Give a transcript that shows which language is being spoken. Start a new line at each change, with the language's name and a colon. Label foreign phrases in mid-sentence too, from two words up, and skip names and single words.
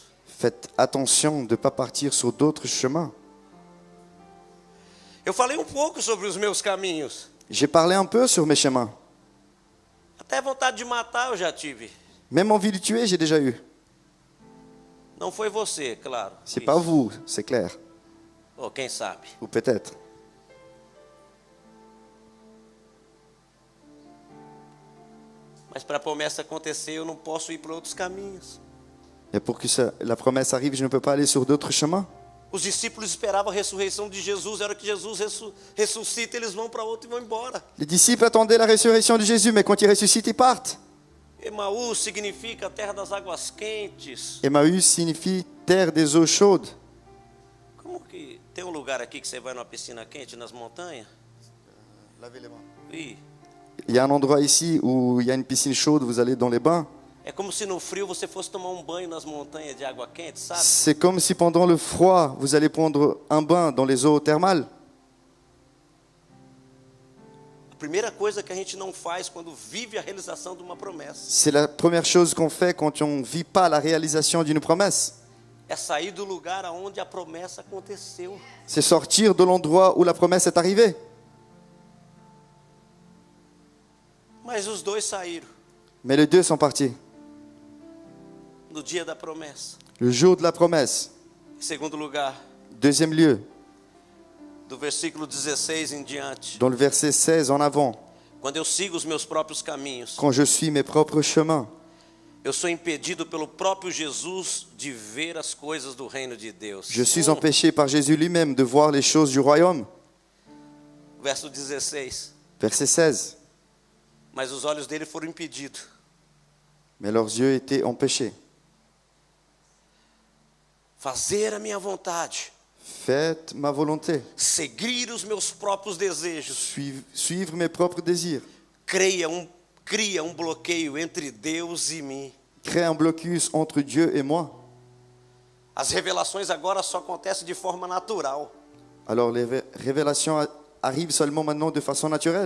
French: faites attention de ne pas partir sur d'autres chemins.
Portuguese: Eu falei um pouco sobre os meus caminhos.
French: J'ai parlé un peu sur mes chemins.
Portuguese: Até vontade de matar eu já tive.
French: Même envie de tuer, j'ai déjà eu.
Portuguese: Não foi você, claro.
French: C'est pas vous, c'est clair.
Portuguese: Ou quem sabe.
French: Ou peut-être.
Portuguese: Mas para a promessa acontecer, eu não posso ir para outros caminhos.
French: Et pour que la promesse arrive, je ne peux pas aller sur d'autres chemins.
Portuguese: Os discípulos esperavam a ressurreição de Jesus. Era que Jesus ressuscita, eles vão para outro e vão embora.
French: Les disciples attendaient la résurrection de Jésus, mais quand il ressuscite, ils partent.
Portuguese: Emaús significa terra das águas quentes.
French: Emmaüs signifie terre des eaux chaudes.
Portuguese: Como que tem um lugar aqui que você vai numa piscina quente nas montanhas? Ih,
French: Il y a un endroit ici où il y a une piscine chaude, vous allez dans les bains.
Portuguese: é como se no frio você fosse tomar um banho nas montanhas de água quente, sabe?
French: C'est comme si pendant le froid, vous allez prendre un bain dans les eaux thermales.
Portuguese: A primeira coisa que a gente não faz quando vive a realização de uma promessa
French: C'est la première chose qu'on fait quand on ne vit pas la réalisation d'une promesse.
Portuguese: é sair do lugar aonde a promessa aconteceu.
French: C'est sortir de l'endroit où la promesse est arrivée.
Portuguese: Mas os dois saíram
French: Mais les deux sont partis.
Portuguese: no dia da promessa.
French: Le jour de la promesse.
Portuguese: Em segundo lugar,
French: Deuxième lieu,
Portuguese: do versículo 16 em diante,
French: dans le verset 16 en avant.
Portuguese: quando eu sigo os meus próprios caminhos,
French: Quand je suis mes propres chemins,
Portuguese: eu sou impedido pelo próprio Jesus de ver as coisas do reino de Deus.
French: je suis empêché par Jésus lui-même de voir les choses du royaume.
Portuguese: Verso 16.
French: Verset 16.
Portuguese: Mas os olhos dele foram impedidos.
French: Mais leurs yeux étaient empêchés.
Portuguese: Fazer a minha vontade,
French: Faites ma volonté.
Portuguese: seguir os meus próprios desejos,
French: Suivre mes propres désirs.
Portuguese: cria um bloqueio entre Deus e mim.
French: Créer un blocus entre Dieu et moi.
Portuguese: As revelações agora só acontecem de forma natural,
French: Alors les révélations arrivent seulement maintenant de façon naturelle.